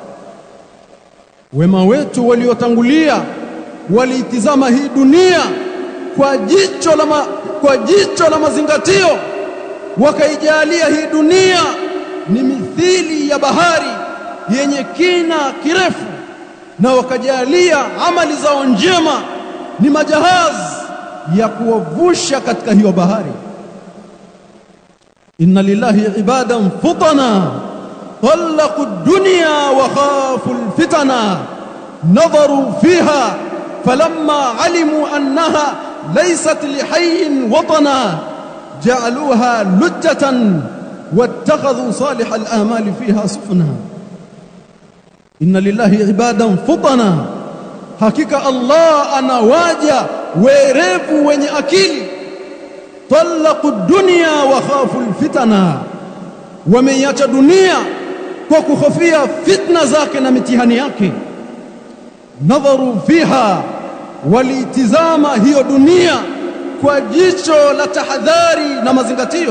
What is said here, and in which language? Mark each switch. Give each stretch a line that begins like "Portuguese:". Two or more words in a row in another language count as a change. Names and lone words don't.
Swahili: Wema wetu waliotangulia waliitizama hii dunia kwa jicho la mazingatio, wakaijalia hii dunia ni mithili ya bahari yenye kina kirefu, na wakajalia amali zao njema ni majahazi ya kuwavusha katika hiyo bahari.
Arabic: إن لله عبادا فطنا طلقوا الدنيا وخافوا الفتنا نظروا فيها فلما علموا أنها ليست لحي وطنا جعلوها لجة واتخذوا صالح الأعمال فيها سفنا. إن لله عبادا فطنا,
Swahili: hakika Allah anawaja werevu wenye akili.
Arabic: طلقوا الدنيا وخافوا الفتنا,
Swahili: wameiacha dunia kwa kuhofia fitna zake na mitihani yake.
Arabic: نظروا فيها,
Swahili: walitizama hiyo dunia kwa jicho la tahadhari na mazingatio.